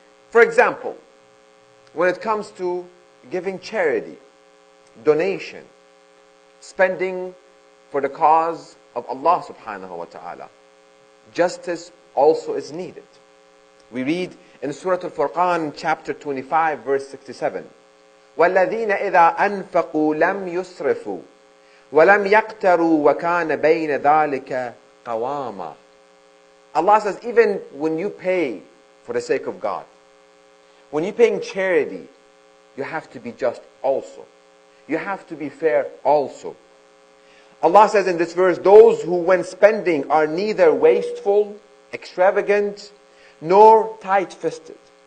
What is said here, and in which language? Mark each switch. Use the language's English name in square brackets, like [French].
[English] For example, when it comes to giving charity, donation, spending for the cause of Allah subhanahu wa ta'ala, justice also is needed. We read in Surah Al-Furqan, chapter 25, verse 67, [Arabic] وَالَّذِينَ إِذَا أَنفَقُوا لَمْ يُسْرِفُوا وَلَمْ يَقْتَرُوا وَكَانَ بَيْنَ ذَلِكَ قَوَامًا. [English] Allah says, even when you pay for the sake of God, when you're paying charity, you have to be just also. You have to be fair also. Allah says in this verse, those who when spending are neither wasteful, extravagant, nor tight-fisted.